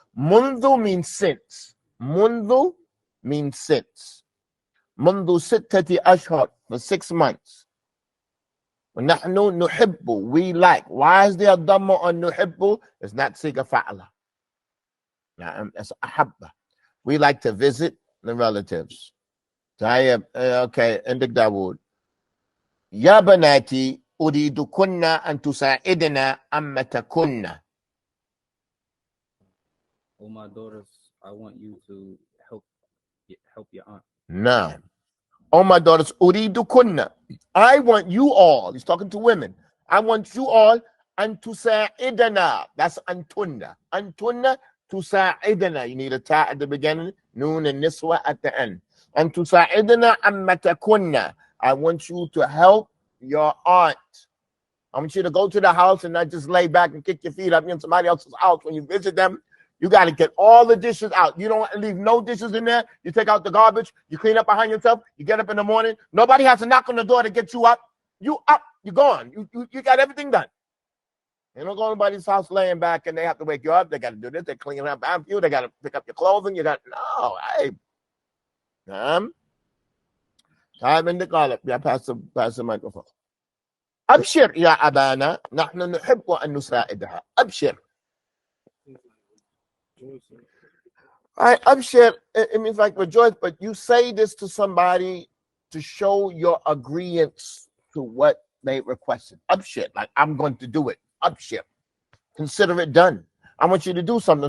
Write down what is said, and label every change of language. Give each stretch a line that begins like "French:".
English: منذ means since. منذ means since.
Arabic: منذ 6 أشهر,
English: for 6 months.
Arabic: ونحن نحب,
English: we like. Why is there a dhamma on نحب? It's not siga fa'ala. It's ahabba. We like to visit the relatives.
Arabic: Okay, عندك داود. يا بناتي أريدكن أن تساعدنا عمتكن.
English: Oh, my daughters, I want you to help your aunt. No. Oh, my daughters,
Arabic: أريدكن.
English: I want you all. He's talking to women. I want you all
Arabic: أن تساعدنا.
English: That's antunna. Antunna تساعدنا. You need a ta at the beginning, noon and niswa at the end.
Arabic: أن تساعدنا عمتكن.
English: I want you to help your aunt. I want you to go to the house and not just lay back and kick your feet up in somebody else's house. When you visit them, you got to get all the dishes out. You don't leave no dishes in there. You take out the garbage. You clean up behind yourself. You get up in the morning. Nobody has to knock on the door to get you up. You up. You're gone. You got everything done. You don't go to anybody's house laying back and they have to wake you up. They got to do this. They clean up after you. They got to pick up your clothing. You got no. Hey. Time in the garlic. Yeah, pass the microphone.
Arabic: أبشر يا أبانا نحن نحب أن نساعدها. أبشر.
English: Right, Abshir, it means like rejoice, but you say this to somebody to show your agreement to what they requested. Abshir, like I'm going to do it. Abshir. Consider it done. I want you to do something.